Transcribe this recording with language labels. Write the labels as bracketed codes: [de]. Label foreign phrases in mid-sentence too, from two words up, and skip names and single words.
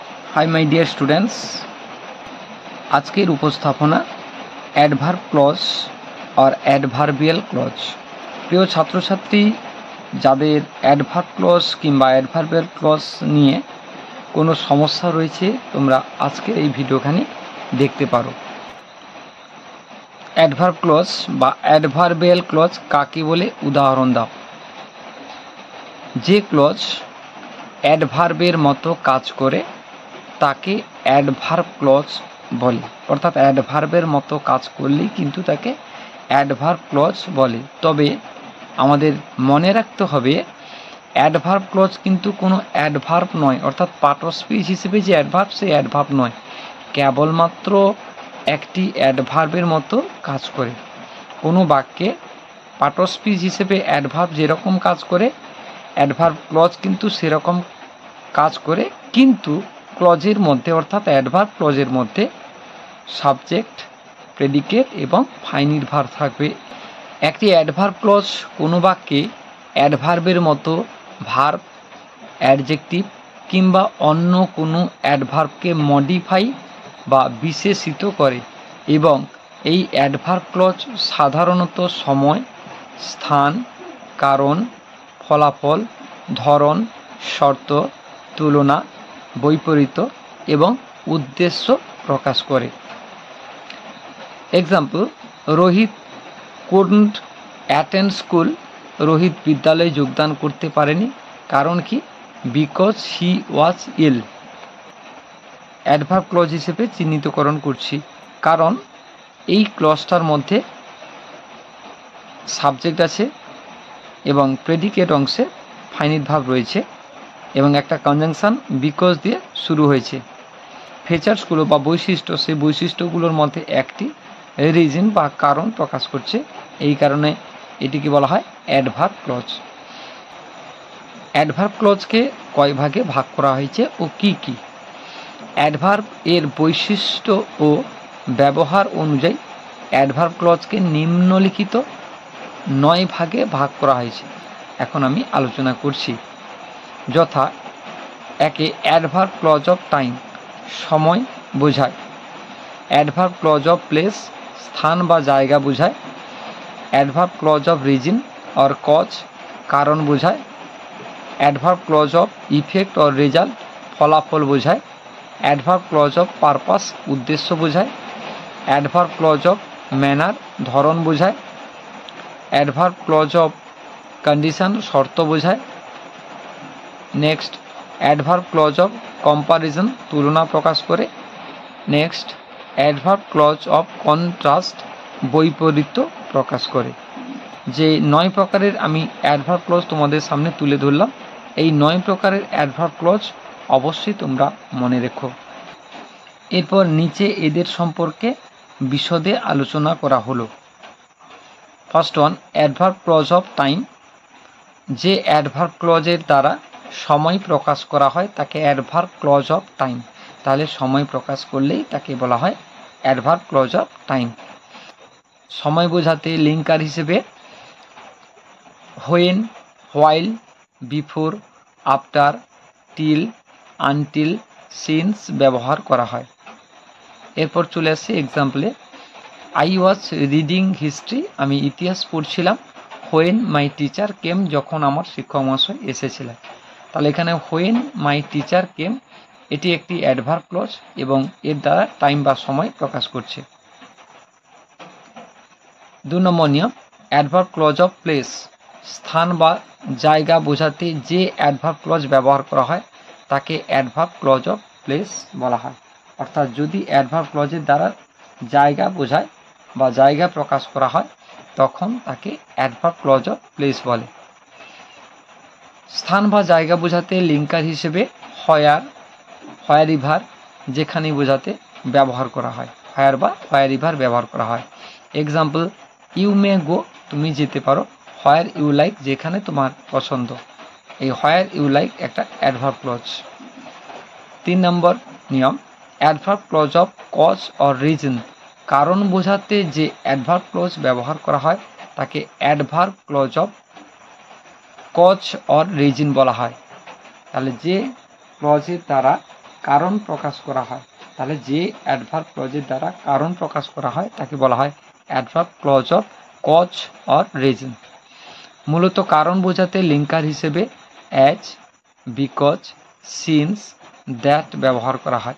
[en] Hi my dear students, [bn] আজকের উপস্থাপনা [en] adverb clause or adverbial clause. [bn] প্রিয় ছাত্র ছাত্রী যাদের [en] adverb clause [bn] কিংবা [en] adverbial clause [bn] নিয়ে কোনো সমস্যা রয়েছে তোমরা আজকের এই ভিডিওখানি দেখতে পারো। [en] adverb clause [bn] বা [en] adverbial clause [bn] কাকে বলে উদাহরণ দাও। যে ক্লজ অ্যাডভার্বের মতো কাজ করে তাকে [en] adverb clause [bn] বলে, অর্থাৎ অ্যাডভার্বের মতো কাজ করলেই কিন্তু তাকে [en] adverb clause [bn] বলে। তবে আমাদের মনে রাখতে হবে [en] adverb clause [bn] কিন্তু কোনো অ্যাডভার্ব নয়, অর্থাৎ পার্টস্পিচ হিসেবে যে অ্যাডভার্ব সেই অ্যাডভার্ব নয়, কেবলমাত্র একটি অ্যাডভার্বের মতো কাজ করে। কোনো বাক্যে পার্টস্পিচ হিসেবে অ্যাডভার্ব যেরকম কাজ করে [en] adverb clause [bn] কিন্তু সেরকম কাজ করে, কিন্তু ক্লজের মধ্য অর্থাৎ অ্যাডভার্ব ক্লজের মধ্য अर्थात एडभार्ब क्लजेर मध्य [en] subject predicate [bn] এবং [en] finite verb [bn] থাকবে। একটি [en] adverb clause [bn] কোনো বাক্যে অ্যাডভার্বের মতো [en] verb adjective [bn] কিংবা অন্য কোনো অ্যাডভার্বকে মডিফাই বা বিশেষিত করে এবং এই [en] adverb clause [bn] সাধারণত সময়, স্থান, কারণ, ফলাফল, ধরন, শর্ত, তুলনা, বৈপরীত এবং উদ্দেশ্য প্রকাশ করে। [en] Example, Rohit couldn't attend school. [bn] রোহিত বিদ্যালয় যোগদান করতে পারেনি কারণ কি [en] because he was ill. adverb clause [bn] হিসেবে চিহ্নিতকরণ করছি কারণ এই ক্লজটার মধ্য সাবজেক্ট আছে এবং প্রেডিকেট অংশে [en] finite verb [bn] রয়েছে এবং এক [en] conjunction because [bn] দিয়ে শুরু হয়েছে। ফিচার্সগুলো বা বৈশিষ্ট্য সেই বৈশিষ্ট্যগুলোর মধ্য একটি রিজন বা কারণ প্রকাশ করছে, এই কারণে এটিকে বলা হয় [en] adverb clause. adverb clause [bn] কে কয় ভাগে ভাগ করা হয়েছে ও কী কী? অ্যাডভার্ব এর বৈশিষ্ট্য ও ব্যবহার অনুযায়ী [en] adverb clause [bn] কে নিম্নলিখিত 9 ভাগে ভাগ করা হয়েছে। এখন আমি আলোচনা করছি। যথা একে [en] adverb clause of time [bn] সময় বোঝায়। [en] adverb clause of place [bn] স্থান বা জায়গা বোঝায়। [en] adverb clause of reason or cause [bn] কারণ বোঝায়। [en] adverb clause of effect or result [bn] ফলাফল বোঝায়। [en] adverb clause of purpose [bn] উদ্দেশ্য বোঝায়। [en] adverb clause of manner [bn] ধরন বোঝায়। [en] adverb clause of condition [bn] শর্ত বোঝায়। [en] next adverb clause of comparison [bn] তুলনা প্রকাশ করে। [en] next adverb clause of contrast [bn] বৈপরীত প্রকাশ করে। যে 9 প্রকারের আমি [en] adverb clause [bn] তোমাদের সামনে তুলে ধরলাম, এই 9 প্রকারের [en] adverb clause [bn] অবশ্যই তোমরা মনে রেখো। এরপর নিচে এদের সম্পর্কে বিশদে আলোচনা করা হলো। [en] First one, adverb clause of time. [bn] যে অ্যাডভার্ব ক্লজের দ্বারা সময় প্রকাশ করা হয় তাকে [en] adverb clause of time. [bn] তাহলে সময় প্রকাশ করলেই তাকে বলা হয় [en] adverb clause of time. [bn] সময় বোঝাতে লিংকার হিসেবে [en] when, while, before, after, till, until, since [bn] ব্যবহার করা হয়। এরপর চলে আসি এগজাম্পলে। [en] I was reading history. [bn] আমি ইতিহাস পড়ছিলাম [en] when my teacher came, [bn] যখন আমার শিক্ষক মহাশয় এসেছিলেন। তাহলে এখানে [en] when my teacher came [bn] এটি একটি [en] adverb clause [bn] এবং এর দ্বারা টাইম বা সময় প্রকাশ করছে। 2 নম্বর নিয়ম, [en] adverb clause of place. [bn] স্থান বা জায়গা বোঝাতে যে [en] adverb clause [bn] ব্যবহার করা হয় তাকে [en] adverb clause of place [bn] বলা হয়। অর্থাৎ যদি অ্যাডভার্ব ক্লজের দ্বারা জায়গা বোঝায় বা জায়গা প্রকাশ করা হয় তখন তাকে [en] adverb clause of place [bn] বলে। স্থান বা জায়গা বোঝাতে লিংকার হিসেবে [en] where, wherever [bn] যেখানে বোঝাতে ব্যবহার করা হয়। হয়্যার বা হয়্যারেভার ব্যবহার করা হয়। [en] Example, you may go, [bn] তুমি যেতে পারো। [en] where you like, [bn] যেখানে তুমহার পছন্দ। এই [en] where you like [bn] একটা [en] adverb clause. [bn] 3 নম্বর নিয়ম, [en] adverb clause of cause or reason. [bn] কারণ বোঝাতে যে [en] adverb clause [bn] ব্যবহার করা হয় তাকে [en] adverb clause of cause or reason [bn] বলা হয়। তাহলে যে ক্লজের দ্বারা কারণ প্রকাশ করা হয়, তাহলে যে অ্যাডভার্ব ক্লজের দ্বারা কারণ প্রকাশ করা হয় তাকে বলা হয় [en] adverb clause of cause or reason. [bn] মূলত কারণ বোঝাতে লিঙ্কার হিসেবে [en] as, because, since, that [bn] ব্যবহার করা হয়।